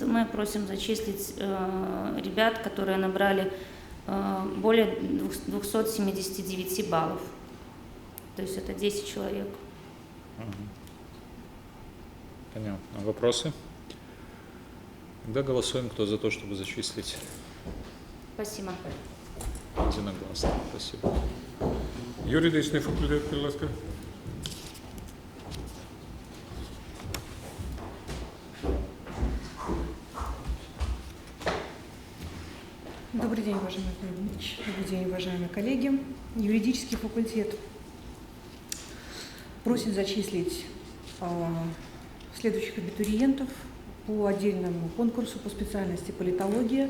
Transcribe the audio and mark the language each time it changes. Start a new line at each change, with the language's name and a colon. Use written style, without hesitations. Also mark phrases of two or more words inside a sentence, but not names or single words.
Russian: Мы просим зачислить ребят, которые набрали более 279 баллов. То есть это 10 человек. Понятно. Вопросы? Тогда голосуем, кто за то, чтобы зачислить. Спасибо. Единогласно. Спасибо.
Ukrainian: Юридичний факультет, будь ласка.
Russian: Добрый день, уважаемый Анатолий Дмитриевич. Добрый день, уважаемые коллеги. Юридический факультет просит зачислить следующих абитуриентов по отдельному конкурсу по специальности политология.